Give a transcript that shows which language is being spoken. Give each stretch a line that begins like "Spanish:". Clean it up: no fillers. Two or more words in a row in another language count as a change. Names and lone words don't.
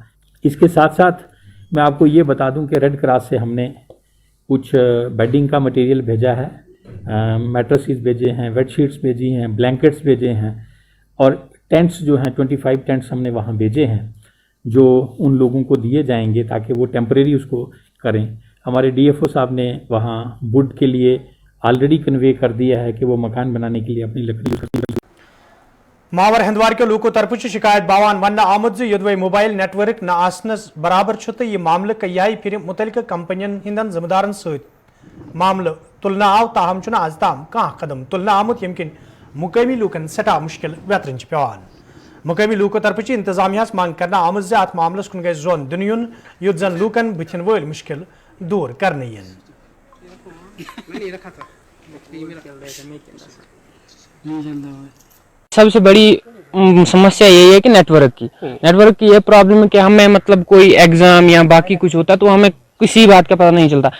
Hindi: इसके साथ साथ मैं आपको ये बता दूं कि रेड क्रॉस से हमने कुछ बेडिंग का मटेरियल भेजा है, मैट्रेसेस भेजे हैं,
English: bed sheets
Hindi: भेजी हैं, ब्लैंकेट्स भेजे हैं और टेंट्स जो हैं 25 टेंट्स हमने वहाँ भेजे हैं जो उन लोगों को दिए जाएंगे ताकि वो टेम्परेरी उसको करें। हमारे DFO साहब ने वहाँ वुड के लिए ऑलरेडी कन्वे कर दिया है कि वो मकान बनाने के लिए अपनी लकड़ी।
Kashmiri: मावर हंदवार के लोगों तरफ शिकायत बावान वन आमुद योदवे मोबाइल नेटवर्क न आसनस बराबर तो यह मामले कई फिर मुतलक कंपनियन हिंदन जिम्मेदारन सत मामले तुलना आव, ताहम आज ताम कह कदम तुलना आमुत यमकिन मुकामी लूकन सटा मुश्किल वेतरन पेवान। मुकामी लूकों तरफ इंतजामिया मांग करना आमुद अत मामलस कुन गई जोन दिन युन युत जन लूकन बुथिन वल मुश्किल दूर करने।
Hindi: सबसे बड़ी समस्या यही है कि नेटवर्क की ये प्रॉब्लम है कि हमें मतलब कोई एग्जाम या बाकी कुछ होता तो हमें किसी बात का पता नहीं चलता।